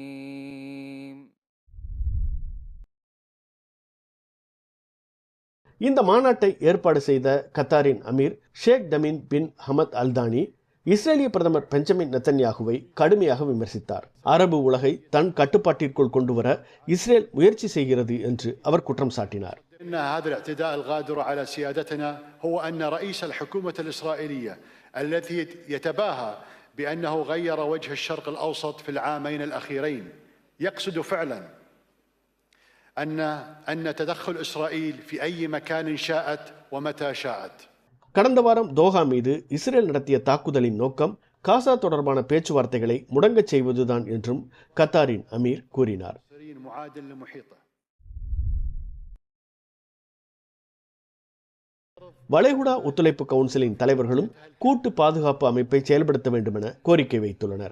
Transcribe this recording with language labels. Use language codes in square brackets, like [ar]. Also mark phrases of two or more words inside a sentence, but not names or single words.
[ta] இந்த மாநாட்டை ஏற்பாடு செய்த கத்தாரின் அமீர் ஷேக் தமீன் பின் ஹமத் அல்தானி இஸ்ரேலிய பிரதமர் பெஞ்சமின் நெத்தன்யாகுவை கடுமையாக விமர்சித்தார். அரபு உலகை தன் கட்டுப்பாட்டிற்குள் கொண்டுவர இஸ்ரேல் முயற்சி செய்கிறது என்று அவர் குற்றம் சாட்டினார். [ar] هذا الاعتداء الغادر على سيادتنا هو أن رئيس الحكومة الإسرائيلية الذي يتباهى بأنه غير وجه الشرق الأوسط في العامين الأخيرين يقصد فعلا أن تدخل إسرائيل في أي مكان شاءت ومتى شاءت. [ta] கடந்த வாரம் தோஹா மீது இஸ்ரேல் நடத்திய தாக்குதலின் நோக்கம் காசா தொடர்பான பேச்சுவார்த்தைகளை முடங்கச் செய்வதுதான் என்றும் கத்தாரின் அமீர் கூறினார். வளைகுடா ஒத்துழைப்பு கவுன்சிலின் தலைவர்களும் கூட்டு பாதுகாப்பு அமைப்பை செயல்படுத்த வேண்டும் என கோரிக்கை வைத்துள்ளனர்.